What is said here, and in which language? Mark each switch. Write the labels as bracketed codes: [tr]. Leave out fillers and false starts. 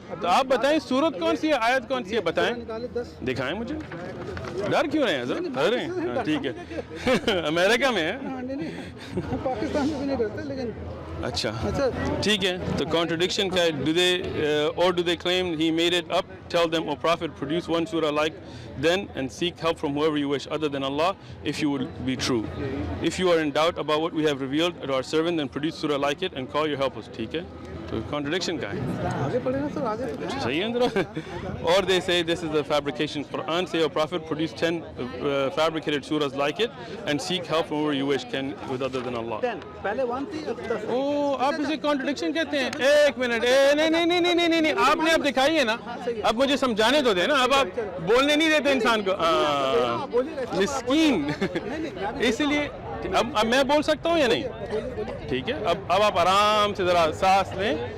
[ur] تو آپ بتائیں سورت کون سی ہے, آیت کون سی ہے, بتائیں, دکھائیں مجھے. ڈر کیوں رہے ہیں حضرت؟ ڈر رہے ہیں؟ ٹھیک ہے, امریکہ میں ہے. پاکستان میں بھی نہیں ڈرتے, لیکن اچھا ٹھیک ہے. تو کانٹرڈکشن کیا ہے؟ [en] Do they claim he made it up? Tell them, O Prophet, produce one surah like then and seek help from whoever you wish other than Allah if you will be true. If you are in doubt about what we have revealed to our servant, then produce surah like it and call your helpers. [ur] ٹھیک ہے, تو contradiction کا ہے. آگے پڑھیں نا سر, آگے صحیح ہے اندر. [en] Or they say this is a fabrication. Quran say, O Prophet, produce 10 fabricated surahs like it and seek help from whoever you wish can with other than Allah. [ur] پہلے 1 تھی, اب 10. آپ اسے کانٹرڈکشن کہتے ہیں. ایک منٹ, نہیں, آپ نے اب دکھائی ہے نا, اب مجھے سمجھانے تو دیں نا. اب آپ بولنے نہیں دیتے انسان کو, مسکین. اس لیے اب میں بول سکتا ہوں یا نہیں؟ ٹھیک ہے, اب آپ آرام سے ذرا سانس لیں.